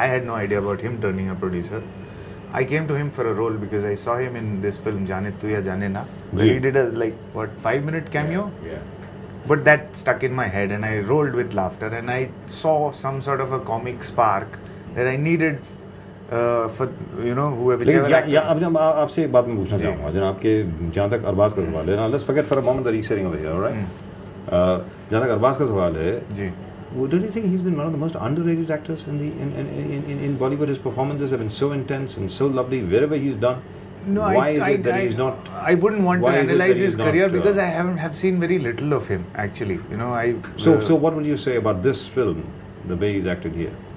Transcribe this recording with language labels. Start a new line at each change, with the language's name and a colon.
English: I had no idea about him turning a producer. I came to him for a role because I saw him in this film Jaane Tu Ya Jaane Na, where he did a 5-minute cameo. Yeah. But that stuck in my head and I rolled with laughter, and I saw some sort of a comic spark that I needed for whoever.
Hindi: अब आपसे एक बात मैं पूछना चाहूँगा जनाब के जहाँ तक अरबाज का सवाल है ना,
English: let's forget for a moment that he's sitting over here, all right?
Hindi: जहाँ तक अरबाज का सवाल है जी.
English: Don't you think he's been one of the most underrated actors in Bollywood? His performances have been so intense and so lovely wherever he's done. No, why is it that he's not? I wouldn't want to analyze his career because I have seen very little of him actually. So what would you say about this film, the way he's acted here?